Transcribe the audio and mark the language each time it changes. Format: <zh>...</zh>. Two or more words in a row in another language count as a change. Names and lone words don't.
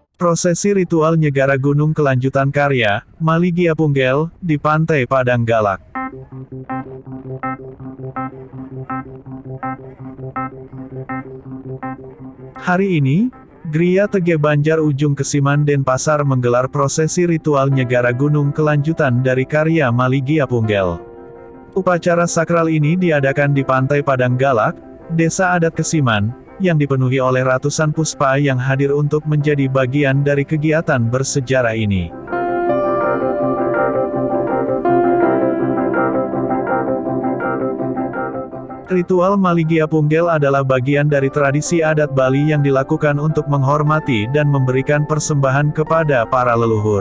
<id>Prosesi ritual Nyegara Gunung kelanjutan karya, Maligiapunggel, di Pantai Padang Galak. Hari ini, Gria Tege Banjar Ujung Kesiman Denpasar menggelar prosesi ritual Nyegara Gunung kelanjutan dari karya Maligiapunggel. Upacara sakral ini diadakan di Pantai Padang Galak, Desa Adat Kesiman, yang dipenuhi oleh ratusan puspa yang hadir untuk menjadi bagian dari kegiatan bersejarah ini. Ritual Maligiapunggel adalah bagian dari tradisi adat Bali yang dilakukan untuk menghormati dan memberikan persembahan kepada para leluhur.</id>